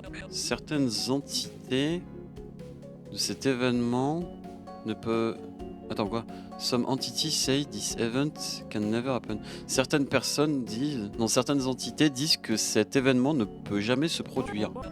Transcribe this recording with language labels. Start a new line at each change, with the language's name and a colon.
French: Certaines entités de cet événement ne peuvent... Attends, quoi?
English: Some entities say this event can never happen.
French: Certaines personnes disent, dans certaines entités disent que cet événement ne peut jamais se produire.